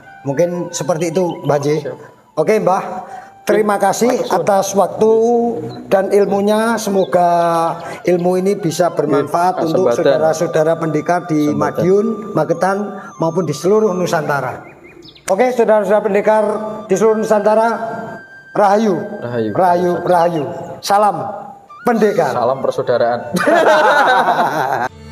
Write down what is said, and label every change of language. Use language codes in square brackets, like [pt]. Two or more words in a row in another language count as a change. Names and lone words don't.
[id] Mungkin seperti itu Mbak J. Oke Mbah, terima kasih atas waktu dan ilmunya. Semoga ilmu ini bisa bermanfaat untuk saudara-saudara pendekar di Madiun, Magetan maupun di seluruh Nusantara. Oke, saudara-saudara pendekar di seluruh Nusantara, Rahayu, Rahayu, Rahayu, Rahayu. Salam pendekar. Salam persaudaraan.